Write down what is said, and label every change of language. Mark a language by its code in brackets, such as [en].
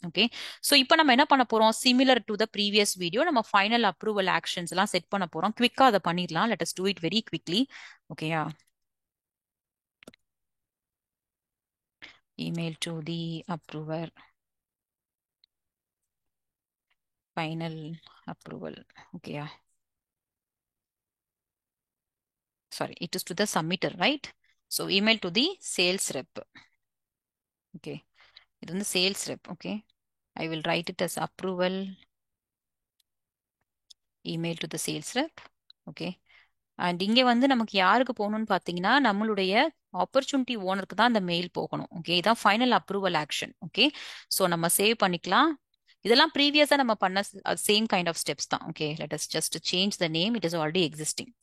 [ta] Okay, so இப்போ நம்ம என்ன பண்ண போறோம், [en] similar to the previous video [ta] நம்ம ஃபைனல் அப்ரூவல் ஆக்ஷன்ஸ் எல்லாம் செட் பண்ண போறோம். குவிக்கா அதை பண்ணிடலாம். [en] Let us do it very quickly. ஓகேயா, email to the approver, final approval. ஓகேயா, sorry, it is to the submitter, right? So email to the sales rep. Okay, [ta] இது வந்து [en] sales rep. Okay, I will write it as approval email to the sales rep. [ta] Okay, and இங்க வந்து நமக்கு யாருக்கு போகணும்னு பாத்தீங்கன்னா நம்மளுடைய ஆப்பர்ச்சுனிட்டி ஓனருக்கு தான் அந்த மெயில் போகணும். ஓகே, இதான் final approval action. Okay, so நம்ம சேவ் பண்ணிக்கலாம். இதெல்லாம் ப்ரீவியஸா நம்ம பண்ண சேம் கைண்ட் ஆஃப் ஸ்டெப்ஸ் தான். Okay, [en] Let us just change the name, it is already existing.